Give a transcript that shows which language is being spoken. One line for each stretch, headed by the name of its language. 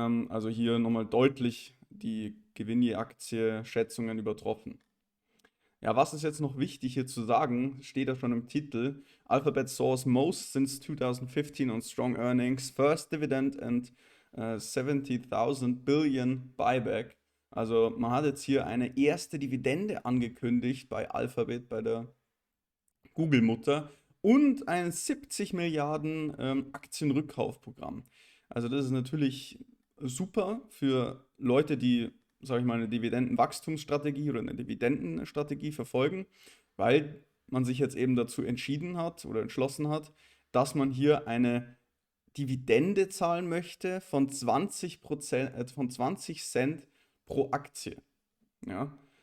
German: Also hier nochmal deutlich die Gewinn je Aktie Schätzungen übertroffen. Ja, was ist jetzt noch wichtig hier zu sagen, steht da schon im Titel.
English: Alphabet soars most since 2015 on strong earnings, first dividend and 70.000 billion buyback.
German: Also man hat jetzt hier eine erste Dividende angekündigt bei Alphabet, bei der Google-Mutter und ein 70 Milliarden Aktienrückkaufprogramm. Also das ist natürlich super für Leute, die, sage ich mal, eine Dividendenwachstumsstrategie oder eine Dividendenstrategie verfolgen, weil man sich jetzt eben dazu entschieden hat oder entschlossen hat, dass man hier eine Dividende zahlen möchte von 20 Cent pro Aktie. Ja?